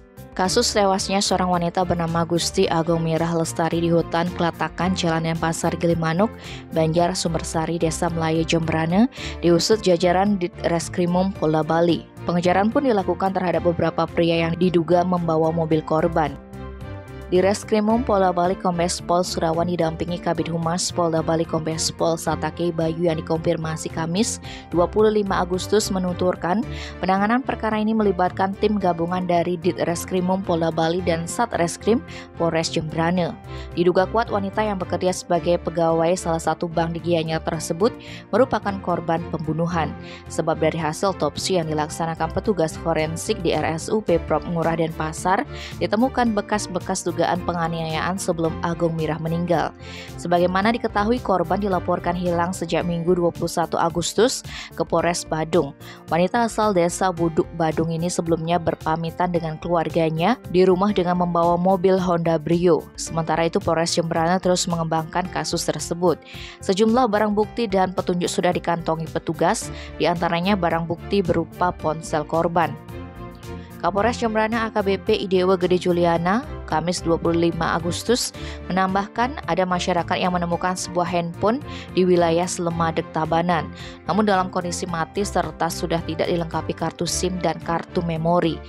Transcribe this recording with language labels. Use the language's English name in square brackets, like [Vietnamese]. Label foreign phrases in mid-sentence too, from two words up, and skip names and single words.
[Indonesian] Kasus tewasnya seorang wanita bernama Gusti Agung Mirah Lestari di hutan Kelatakan, Jalan Denpasar, Gilimanuk, Banjar, Sumbersari, Desa Melayu, Jembrana, diusut jajaran Ditreskrimum Polda Bali. Pengejaran pun dilakukan terhadap beberapa pria yang diduga membawa mobil korban. Di Reskrimum Polda Bali, Kombes Pol Surawan didampingi Kabid Humas Polda Bali Kombes Pol Satake Bayu yang dikonfirmasi Kamis 25 Agustus menuturkan penanganan perkara ini melibatkan tim gabungan dari Ditreskrimum Polda Bali dan Satreskrim Polres Jembrana. Diduga kuat wanita yang bekerja sebagai pegawai salah satu bank di Gianyar tersebut merupakan korban pembunuhan. Sebab dari hasil otopsi yang dilaksanakan petugas forensik di RSUP Prop Ngurah Denpasar ditemukan bekas-bekas dugaan penganiayaan sebelum Agung Mirah meninggal. Sebagaimana diketahui, korban dilaporkan hilang sejak Minggu 21 Agustus ke Polres Badung. Wanita asal desa Buduk Badung ini sebelumnya berpamitan dengan keluarganya di rumah dengan membawa mobil Honda Brio. Sementara itu Polres Jembrana terus mengembangkan kasus tersebut. Sejumlah barang bukti dan petunjuk sudah dikantongi petugas, diantaranya barang bukti berupa ponsel korban. Kapolres Jembrana AKBP Idewa Gede Juliana, Kamis 25 Agustus, menambahkan ada masyarakat yang menemukan sebuah handphone di wilayah Slemadeg, Tabanan, namun dalam kondisi mati serta sudah tidak dilengkapi kartu SIM dan kartu memori.